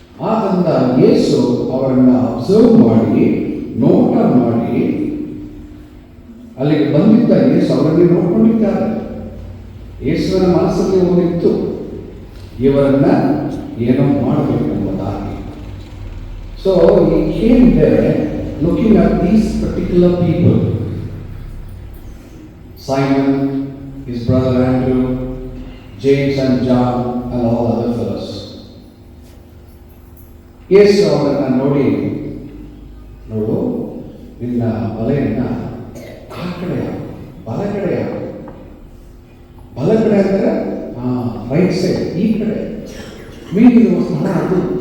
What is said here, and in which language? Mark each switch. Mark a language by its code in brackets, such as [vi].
[kn] ಆದ್ದರಿಂದ ಯೇಸು ಅವರನ್ನು ಅಬ್ಸರ್ವ್ ಮಾಡಿ, ನೋಟ ಮಾಡಿ, ಅಲ್ಲಿಗೆ ಬಂದಿದ್ದ ಯೇಸು ಅವರನ್ನೇ ನೋಡ್ಕೊಂಡಿದ್ದಾರೆ. ಯೇಸುವಿನ ಮನಸ್ಸಲ್ಲಿ ಹೋಗಿತ್ತು, ಇವರನ್ನ ಏನೋ ಮಾಡಬೇಕೆಂಬುದಾಗಿ. [en] So he came there looking at these particular people. Simon, his brother Andrew, James and John and all other fellows. [kn] ಯೇಸು ಅವರನ್ನ ನೋಡಿ, ನೋಡು, ನಿನ್ನ ಬಲೆಯನ್ನ ಆ ಕಡೆ ಬಲಗಡೆ, ಬಲಗಡೆ ಅಂದರೆ ರೈಟ್ ಸೈಡ್, ಈ ಕಡೆ ಮೀನಿನ ಸ್ಥಳ ಅದು.